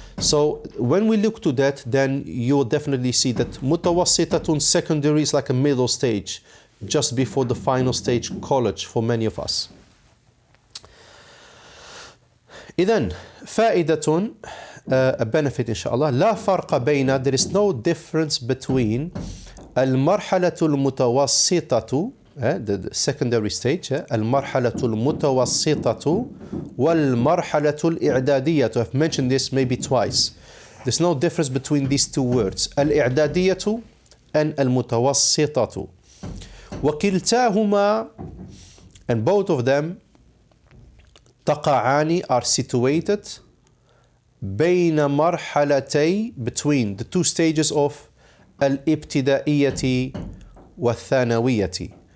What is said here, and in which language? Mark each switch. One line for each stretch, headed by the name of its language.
English: So when we look to that, then you will definitely see that mutawassitatun, secondary, is like a middle stage, just before the final stage, college, for many of us.
Arabic: إذن فائدة,
English: a benefit inshallah.
Arabic: لا فرق بين,
English: there is no difference between
Arabic: المرحلة المتوسطة,
English: the secondary stage,
Arabic: المرحلة المتوسطة والمرحلة الإعدادية.
English: I've mentioned this maybe twice. There's no difference between these two words, الإعدادية and المتوسطة.
Arabic: وكلتاهما,
English: and both of them,
Arabic: تقعان,
English: are situated
Arabic: بين مرحلتي,
English: between the two stages of
Arabic: الابتدائية والثانوية.